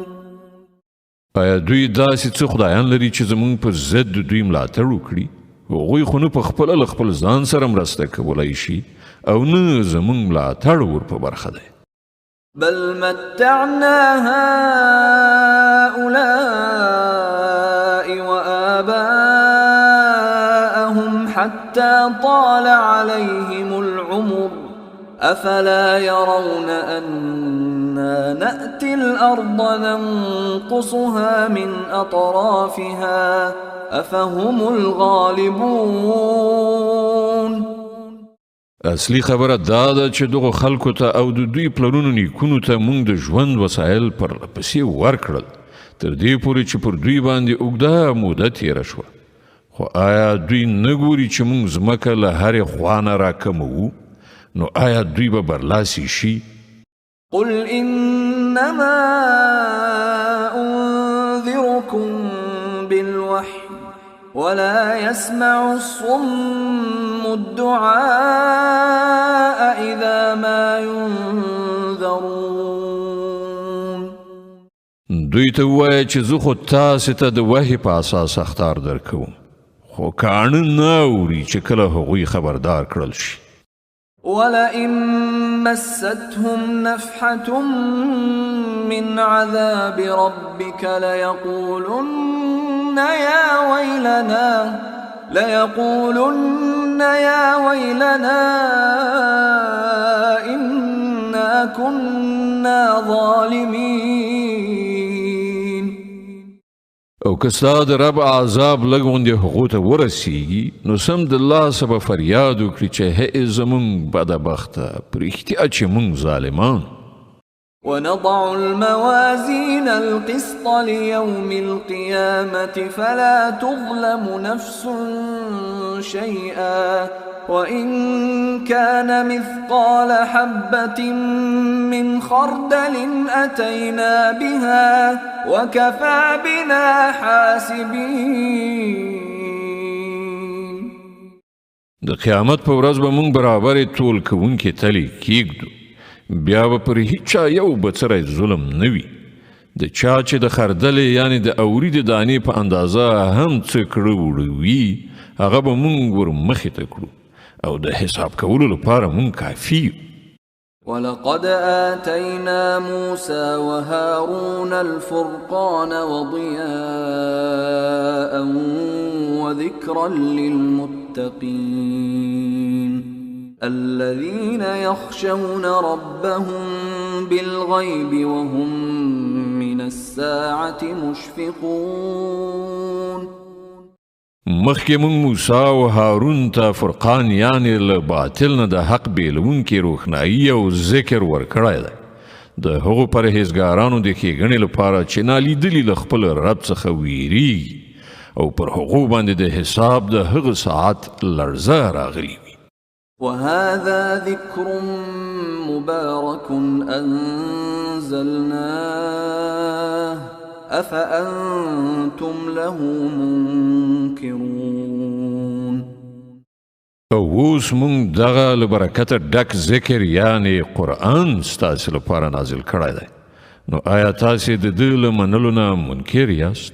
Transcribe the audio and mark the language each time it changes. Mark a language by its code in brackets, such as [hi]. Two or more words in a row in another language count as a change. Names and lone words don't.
[ps] آیا دوی داسې څه خدایان لري چې زموږ په ضد دوی ملاتړ وکړي هغوی خو نه پخپله له خپل ځان سره مرسته کولی شي او نه زموږ ملاتړ ور په برخه دی [ar] بل متعنا هؤلاء وآباءهم حتى طال عليهم العمر أفلا يرون أنا نأتي الأرض ننقصها من أطرافها أفهم الغالبون [ps] اصلي خبره دا ده چې دغه خلکو ته او د دوی پلرونو نیکونو ته موږ د ژوند وسایل پرلپسې ورکړل تر دې پورې چې پر دوی باندې اوږده موده تېره شوه خو آیا دوی نه ګوري چې موږ ځمکه له هرې خوا نه راکموو نو آیا دوی به برلاسي شي [ar] قل إنما أنذركم بالوحي ولا يسمع الصم الدعاء إذا ما ينذرون [ps] دوی ته ووایه چې زه خو تاسې ته د وحي په اساس اخطار درکوم خو کاڼه نه اوري چې کله هغوی خبردار کړل شي [ar] ولئن مستهم نفحة من عذاب ربك ليقولن يا ويلنا إنا كنا ظالمين [ps] او که ستا د رب عذاب لږ غوندې هغو ته ورسیږي نو سمدلله به فریاد وکړي چې هی زموږ بدبخته په رښتیا چې موږ ظالمان [ar] ونضع الموازين القسط ليوم القيامة فلا تظلم نفس شيئا وإن كان مثقال حبة من خردل أتينا بها وكفى بنا حاسبين [ps] د قیامت په ورځ به موږ برابرې ټول کوونکې تلې کیږدو بیا به پر هیچا یو بڅری ظلم نه وي د چا چې د خردلې یعنی د اوري د دانې په اندازه هم څه کړه وړه وي هغه به موږ ور مخې ته کړو او د حساب کولو لپاره موږ کافي یو [ar] ولقد آتينا موسى وهارون الفرقان وضياء وذكرا للمتقين الذين يخشون ربهم بالغيب وهم من الساعة مشفقون [ps] مخکې موږ موسی او هارون ته فرقان یعنی له باطل نه د حق بیلونکې روښنایي او ذکر ورکړی دی د هغو پرهیزګارانو د ښېګڼې لپاره چې نالیدلي له خپل رب څخه ویریږي او پر هغو باندې د حساب د هغه ساعت لړزه راغلي وي [ar] وهذا ذكر مبارك أنزلناه أفأنتم له منكرون [ps] اوس موږ دغه له برکته ډک ذکر یعنی قرآن ستاسې لپاره نازل کړی دی نو آیا تاسې د ده له منلو نه منکر یاست